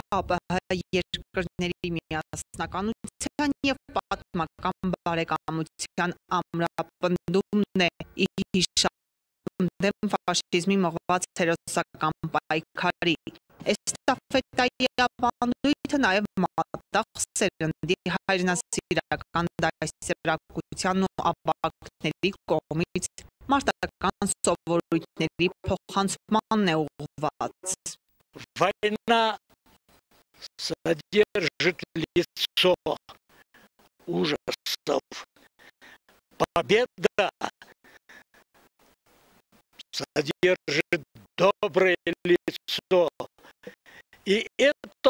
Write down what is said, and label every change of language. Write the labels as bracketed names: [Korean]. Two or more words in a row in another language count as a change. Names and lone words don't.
[Armenian] ԱՊՀ երկրների միասնականության և պատմական բարեկամության ամրապնդումն է ի հիշատակարան դեմ ֆաշիզմի մղված հերոսական պայքարի։ Էստաֆետայի ավանդույթը նաև մատաղ սերնդի հայրենասիրական դաստիարակության ու ավագների կողմից մարտական սովորույթների փոխանցմանն է ուղղված։ [Russian] Война содержит лицо ужасов. Победа содержит доброе лицо И эта